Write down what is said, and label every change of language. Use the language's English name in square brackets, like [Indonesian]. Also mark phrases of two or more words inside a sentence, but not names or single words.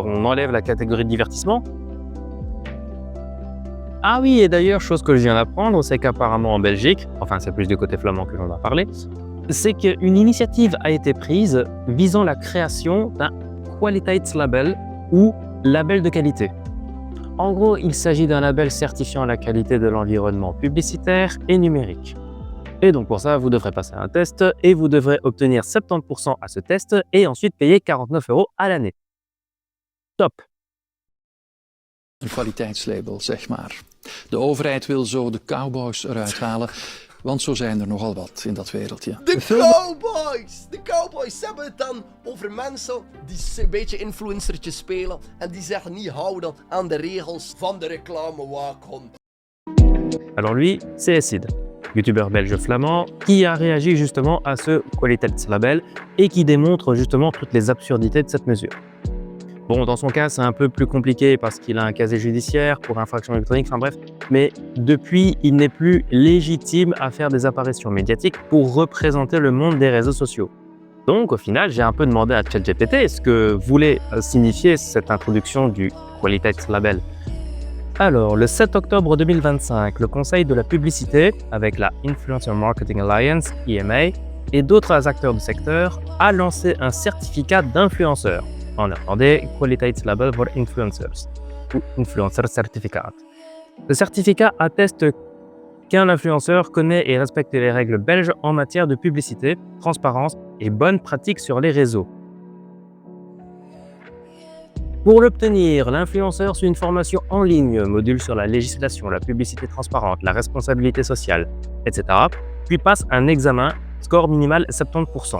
[French] On enlève la catégorie de divertissement? Ah oui, et d'ailleurs, chose que je viens d'apprendre, c'est qu'apparemment en Belgique, enfin c'est plus du côté flamand que j'en ai parlé, c'est qu'une initiative a été prise visant la création d'un Kwaliteitslabel ou label de qualité. En gros, il s'agit d'un label certifiant la qualité de l'environnement publicitaire et numérique. Et donc pour ça, vous devrez passer un test et vous devrez obtenir 70% à ce test et ensuite payer 49 € à l'année. Top! [Dutch] Een kwaliteitslabel, zeg maar. De overheid wil zo de cowboys eruit halen. Want zo zijn er nogal wat in dat wereldje. De cowboys! De cowboys hebben het dan over mensen die een beetje influencertjes spelen en die zich niet houden aan de regels van de reclamewaakhond. [French] Alors lui, c'est Acid. youtubeur belge flamand, qui a réagi justement à ce kwaliteitslabel et qui démontre justement toutes les absurdités de cette mesure. Bon, dans son cas, c'est un peu plus compliqué parce qu'il a un casier judiciaire pour infraction électronique, enfin bref. Mais depuis, il n'est plus légitime à faire des apparitions médiatiques pour représenter le monde des réseaux sociaux. Donc, au final, j'ai un peu demandé à ChatGPT ce que voulait signifier cette introduction du kwaliteitslabel. Alors, le 7 octobre 2025, le Conseil de la publicité, avec la Influencer Marketing Alliance, IMA, et d'autres acteurs du secteur, a lancé un certificat d'influenceur. En néerlandais, [Dutch] kwaliteitslabel voor influencers, [French] ou Influencer Certificate. Ce certificat atteste qu'un influenceur connaît et respecte les règles belges en matière de publicité, transparence et bonnes pratiques sur les réseaux. Pour l'obtenir, l'influenceur suit une formation en ligne, module sur la législation, la publicité transparente, la responsabilité sociale, etc., puis passe un examen, score minimal 70%.